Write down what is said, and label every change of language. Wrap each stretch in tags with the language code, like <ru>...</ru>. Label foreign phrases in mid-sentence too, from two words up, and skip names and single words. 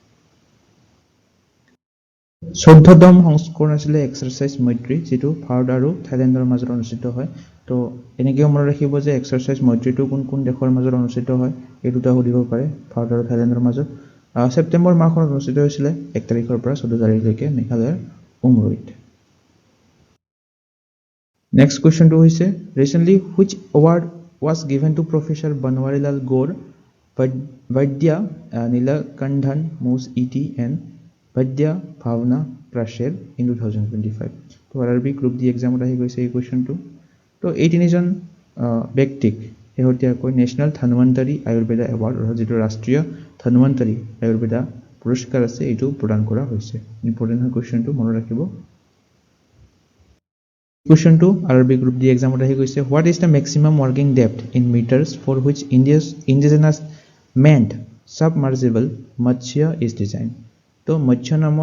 <as>14তম সংস্কৰণ আছিলে এক্সাৰচাইজ মৈত্ৰী যিটো ভাৰত আৰু থাইলেণ্ডৰ মাজত অনুষ্ঠিত হয় তো এনেকৈও মনত ৰাখিব যে এক্সাৰচাইজ মৈত্ৰীটো কোন দেশৰ মাজত অনুষ্ঠিত হয় এই দুটা সুধিব পাৰে ভাৰত আৰু থাইলেণ্ডৰ মাজত ছেপ্টেম্বৰ মাহখনত অনুষ্ঠিত হৈছিলে 1 তাৰিখৰ পৰা 14 তাৰিখলৈকে মেঘালয়ৰ উমৰৈত</as> <en>next question recently which award was given to professor</en> <as>বনৱাৰীলাল গৌৰ</as> <en>Vaidya Nilakanthan Moose ET and Vaidya Bhavna Prasher in 2025</en> <as>তো RRB গ্ৰুপ ডি এক্সামত আহি গৈছে এই কুৱেশ্যনটো তো এই তিনিজন ব্যক্তিক শেহতীয়াকৈ</as> <en>National Dhanvantari Ayurveda Award</en> <as>অৰ্থাৎ যিটো ৰাষ্ট্ৰীয় ধন্বন্তৰী আয়ুৰ্বেদা পুৰস্কাৰ আছে এইটো প্ৰদান কৰা হৈছে ইম্পৰ্টেণ্ট হয় কুৱেশ্যনটো মনত ৰাখিব কুৱেশ্যনটো RRB গ্ৰুপ ডি এক্সামত আহি গৈছে</as> <en>what is the maximum working depth in meters for which indigenous manned submersible Matsya is designed</en> <as>তো মৎস্য নামৰ</as>